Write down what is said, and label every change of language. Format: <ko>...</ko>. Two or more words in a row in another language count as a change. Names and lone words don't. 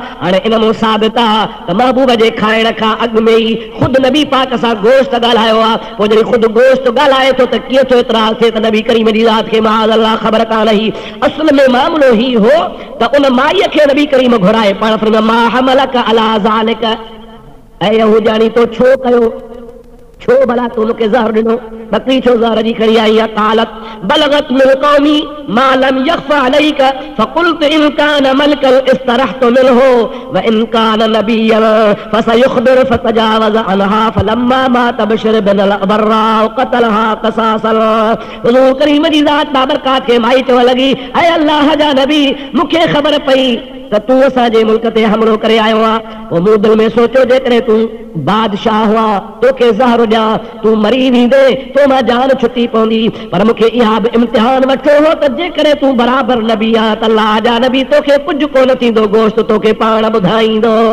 <sd>हाणे इन मूं साबित आहे त महबूब जे खाइण खां अॻु में ई ख़ुदि नबी पाक सां गोश्त ॻाल्हायो आहे। पोइ जॾहिं ख़ुदि गोश्त ॻाल्हाए थो त कीअं थो इतराज़ थिए त नबी करीम जी ज़ात खे</sd> <ar>معاذ الله</ar> <sd>ख़बर कान हुई। असुल में मामलो ही हो त उन माईअ खे नबी करीम घुराए पाण फरमाया</sd> <ar>ما حملك على ذلك.</ar> <sd>ऐं यहूदानी तो छो कयो, छो भला तो मूंखे ज़हर ॾिनो, बकरी छो ज़हर जी खणी आई आहे।</sd> <ar>قالت بلغت من قومي ما لم يخف عليك فقلت إن كان ملكا استرحت منه وإن كان نبيا فسيخبر فتجاوز عنها فلما مات بشر بن البراء قتلها قصاصا.</ar> <sd>हुज़ूर करीम जी ज़ात बाबरकात खे माई चवण लॻी ऐ अल्लाह जा नबी मूंखे ख़बर पई त तूं असांजे मुल्क ते हमलो करे आयो आहे। पोइ मूं दिलि में सोचियो जेकॾहिं तूं बादशाह हुआ तोखे ज़हर ॾियां तूं मरी वेंदे तो मां जान छुटी पवंदी पर मूंखे इहा बि इम्तिहान वठो हो त जेकॾहिं तूं बराबरि नबी आहे त</sd> <ar>अल्लाह जा</ar> <sd>नबी तोखे कुझु कोन थींदो गोश्त तोखे पाण ॿुधाईंदो।</sd>